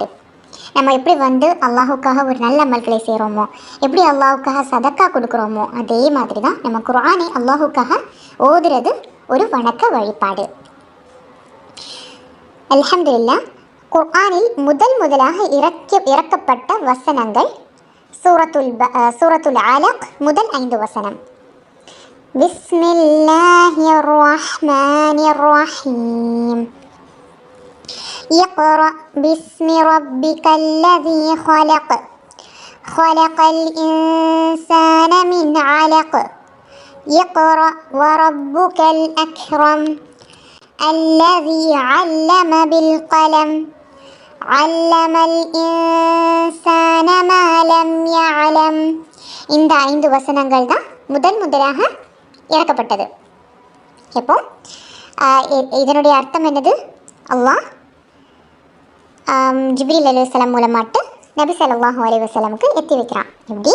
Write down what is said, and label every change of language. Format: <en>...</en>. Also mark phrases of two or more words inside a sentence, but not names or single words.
<ta>நம்ம எப்படி அல்லாஹுக்காக ஒரு நல்ல அமல்களை செய்கிறோமோ, எப்படி அல்லாஹுக்காக சதக்கா கொடுக்குறோமோ, அதே மாதிரி தான் நம்ம குர்ஆனை அல்லாஹுக்காக ஓதுறது ஒரு வணக்க வழிபாடு. அல்ஹம்துலில்லாஹ், குர்ஆனில் முதலாக இறக்கப்பட்ட வசனங்கள் சூரத்துல் அலக் முதல் 5 வசனம்.</ta> <ar>بسم الله الرحمن الرحيم. اقرأ باسم ربك الذي خلق. خلق الإنسان من علق. اقرأ وربك الأكرم. الذي علم بالقلم. علم الإنسان ما لم يعلم.</ar> <ta>இந்த 5 வசனங்கள் தான் முதலாக இறக்கப்பட்டது. எப்போ இதனுடைய அர்த்தம் என்னது? அல்லாஹ் ஜிப்ரீல் அலைஹிஸ்ஸலாம் மூலமாட்டு நபி</ta> <ar>صلى الله عليه</ar> <ta>வஸல்லமுக்கு எத்தி வைக்கிறான். எப்படி?</ta>